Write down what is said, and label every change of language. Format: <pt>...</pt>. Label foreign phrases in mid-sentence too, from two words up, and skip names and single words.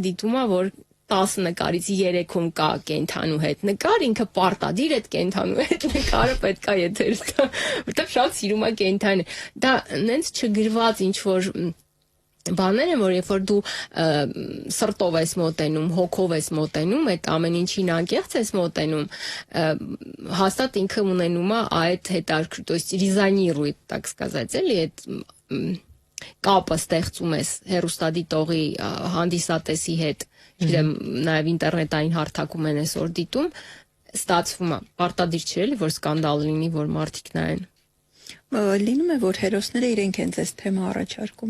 <hy>դիտում է, որ 10 նկարից 3-ում կա կենդանու հետ նկար, ինքը պարտադիր այդ կենդանու հետ նկարը պետք է եթեր տա, որտեղ շատ սիրում է կենդանի։ Դա նենց չգրված ինչ-որ բաներ են, որ երբ որ դու սրտով ես մոտենում, հոգով ես մոտենում, այդ ամեն ինչին անկեղծ ես մոտենում, հաստատ ինքը ունենում է այդ հետաքրքիր,</hy> <ru>то есть резонирует, так сказать,</ru> <hy>էլի այդ կապը ստեղծում ես հեռուստադիտողի հանդիսատեսի հետ, չգիտեմ, նաև ինտերնետային հարթակում են այսօր դիտում, ստացվում է, պարտադիր չէ, էլի, որ սկանդալ լինի, որ մարդիկ նայեն։ Լինում է, որ հերոսները իրենք են ձեզ թեմա առաջարկում։</hy>